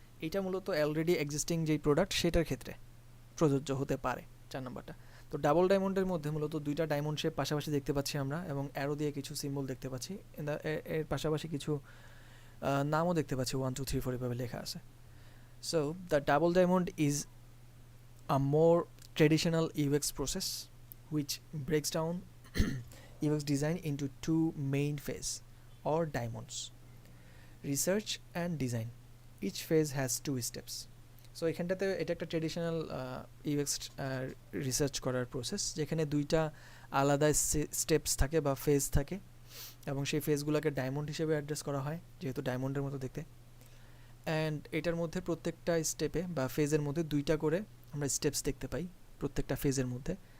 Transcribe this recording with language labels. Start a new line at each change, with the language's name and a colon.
Bangla: এটা মূলত already existing যেই প্রোডাক্ট সেটার ক্ষেত্রে প্রযোজ্য হতে পারে 4 নম্বরটা। তো ডাবল ডায়মন্ডের মধ্যে মূলত 2টা ডায়মন্ড শেপ পাশাপাশি দেখতে পাচ্ছি আমরা, এবং অ্যারো দিয়ে কিছু সিম্বল দেখতে পাচ্ছি, এর পাশাপাশি কিছু নামও দেখতে পাচ্ছি 1 2 3 4 এভাবে লেখা আছে।
English: So the double diamond is a more traditional UX process which breaks down UX design into two main phases or diamonds: research and design. Each phase has two steps.
Bangla: So এখানটাতে এটা একটা ট্রেডিশনাল ইউএক্স রিসার্চ করার process, যেখানে দুইটা আলাদা steps থাকে বা phase থাকে, এবং সেই ফেজগুলোকে ডায়মন্ড হিসেবে অ্যাড্রেস করা হয় যেহেতু ডায়মন্ডের মতো দেখতে। অ্যান্ড এটার মধ্যে প্রত্যেকটা স্টেপে বা ফেজের মধ্যে দুইটা করে আমরা স্টেপস দেখতে পাই প্রত্যেকটা ফেজের মধ্যে।